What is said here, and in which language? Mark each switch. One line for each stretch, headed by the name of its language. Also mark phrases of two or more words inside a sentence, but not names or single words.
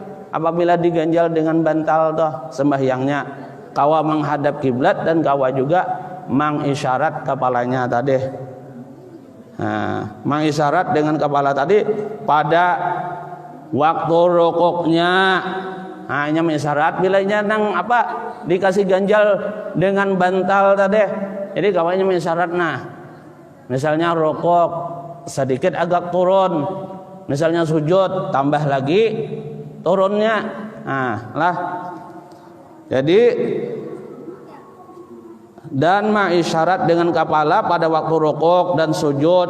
Banjar: Apabila diganjal dengan bantal toh sembahyangnya, kawa menghadap kiblat dan kawa juga mengisyarat kepalanya tadi.
Indonesian: Mengisyarat dengan kepala tadi pada waktu rukuknya.
Banjar: Hanya mengisyarat bilanya nang apa dikasih ganjal dengan bantal tadi. Jadi kawanya mengisyarat.
Indonesian: Nah, misalnya rukuk sedikit agak turun, misalnya sujud tambah lagi turunnya. Jadi dan mengisyarat dengan kepala pada waktu rukuk dan sujud.